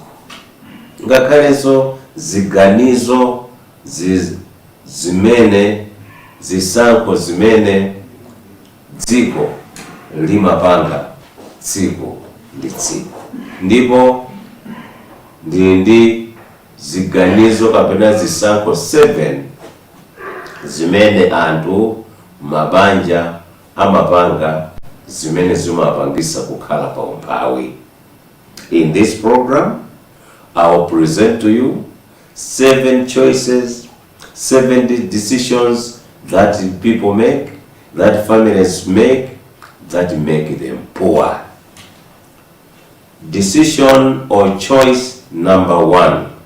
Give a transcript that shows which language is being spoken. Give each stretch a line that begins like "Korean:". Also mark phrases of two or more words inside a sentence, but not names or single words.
Nyanja: Ngakhalenso ziganizo zimene zisankho zimene dziko limapanga tsiku ndi tsiku. Ndipo ndi ziganizo kapena zisankho 7 zimene anthu, mabanja amapanga, zimene zimapangisa kukhala pa umphawi.
English: In this program, I will present to you 7 choices, 7 decisions that people make, that families make, that make them poor. Decision or choice number 1.